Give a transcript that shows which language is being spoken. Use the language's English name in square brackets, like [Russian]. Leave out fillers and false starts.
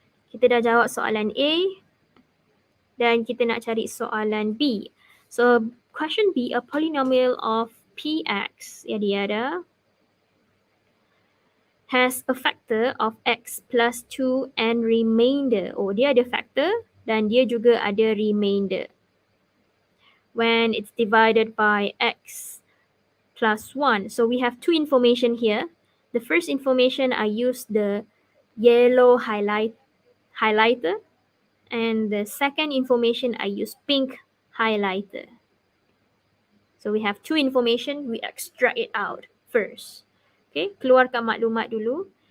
[Malay] Kita dah jawab soalan A dan kita nak cari soalan B. [English] So question B, a polynomial of Px, yada has a factor of x plus 2 and remainder. [Malay] Oh, dia ada factor dan dia juga ada remainder. [English] When it's divided by x plus 1. So we have two information here. The first information, I use the yellow highlighter. And the second information, I use pink highlighter. So we have two information, we extract it out first. [Malay] Okay, keluarkan maklumat dulu.